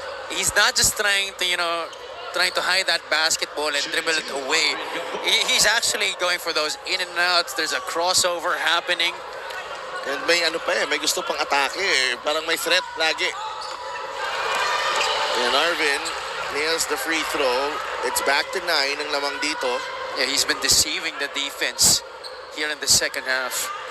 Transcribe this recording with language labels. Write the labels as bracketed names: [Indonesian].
[English] He's not just trying to, trying to hide that basketball and dribble it away. He's actually going for those in and outs. There's a crossover happening. [Filipino] And may ano pa may gusto pang atake Parang may threat lagi. [English] And Arvin nails the free throw. It's back to 9 [Filipino] ang lamang dito. [English] Yeah, he's been deceiving the defense here in the second half.